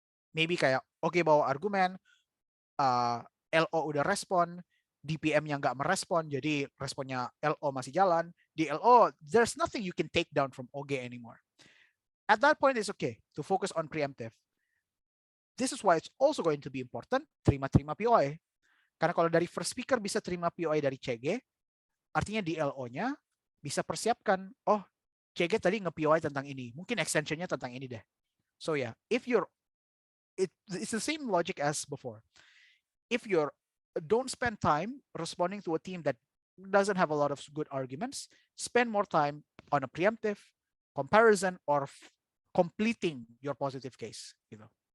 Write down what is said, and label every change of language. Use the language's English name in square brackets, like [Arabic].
[Indonesian] Maybe kayak, okay, bawa argumen, LO udah respon, DPM-nya nggak merespon, jadi responnya LO masih jalan. [English] Di LO, there's nothing you can take down from Oge anymore. At that point, it's okay to focus on preemptive. this is why it's also going to be important [Indonesian] terima-terima POI. Karena kalau dari first speaker bisa terima POI dari CG, artinya di LO-nya bisa persiapkan, oh CG tadi nge-POI tentang ini, mungkin extension-nya tentang ini deh. [English] So yeah, it's the same logic as before. If you're don't spend time responding to a team that doesn't have a lot of good arguments, spend more time on a preemptive comparison or completing your positive case. [Indonesian] Gitu.